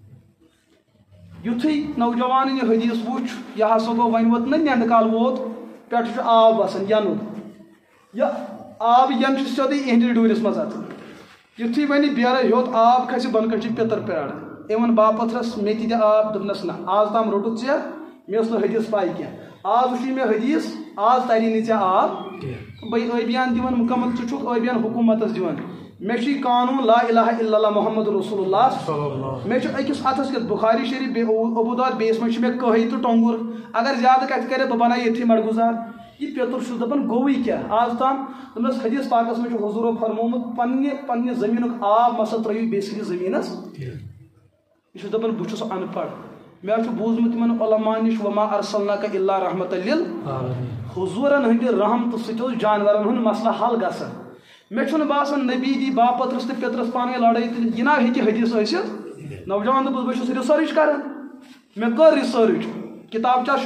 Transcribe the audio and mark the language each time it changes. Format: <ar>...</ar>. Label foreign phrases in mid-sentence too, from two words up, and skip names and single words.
<ks>یُتھُے نوجوانن یہِ حدیث وُچھ یہِ ہسا گوٚو وۄنۍ ووت نہ نٮ۪نٛدٕ کال ووت پٮ۪ٹھٕ چھُ آب وسان یَنُن یہِ آب ین چھُ سیوٚدُے اِہنٛدِس ڈوٗرِس منٛز اژان یُتھُے وۄنۍ بیرٕ ہیوٚت آب کھسہِ بۄنہٕ کَنۍ چھِ پِتٕر پیاران أمۍ ووٚن باپتھرس مےٚ تہِ دِ آب دوٚپنس نہ آز تام روٚٹُتھ ژےٚ مےٚ ٲس نہٕ حدیث پاے کینٛہہ آز وٕچھُے مےٚ حدیث آز تری نہٕ ژےٚ آب بٔے ٲبیان دِوان مُکمل ژٕ چھُکھ ٲبیان حکوٗمتس دِوان مےٚ چھُے قانوٗن</ks> <ar>لا الہ الا اللہ محمد رسول اللہ</ar> <ks>مےٚ چھُ أکِس اَتھس کٮ۪تھ بخاری شریف بیٚیہِ ابو داؤد بیٚیِس منٛز چھُ مےٚ کٔہۍ تہٕ ٹۄنٛگُر اگر زیادٕ کتھِ کرِ بہٕ بناو ییٚتھی مڑگُزار یہ پیتر چھُس دپان گوٚوٕے کیٛاہ آز تام دوٚپنس حدیث پاکس منٛز چھُ حضوٗرو فرمومُت پننہِ زٔمیٖنُک آب مسا ترٲیِو بیٚیہِ سٕنٛدِس زٔمیٖنس یہ چھُس دپان بہٕ چھُس ان پڑھ مےٚ چھُ بوٗزمُت یِمن علماء نِش</ks> <ar>وما ارسلناک الا رحمۃ للعالمین</ar> <ks>حضوٗرن ہٕنٛدِ رحمتہٕ سۭتۍ اوس جانورن ہُنٛد مسلہٕ حل گژھان مےٚ چھُنہٕ باسان نبی دی باپترس تہٕ پیترس پانہٕ ؤنۍ لڑٲے تہٕ یہِ نا ہیٚکہِ حدیث ٲسِتھ نوجوان دوٚپُس بہٕ چھُس رِسٲرٕچ کران مےٚ کٔر رِسٲرٕچ کِتاب کیٛاہ</ks>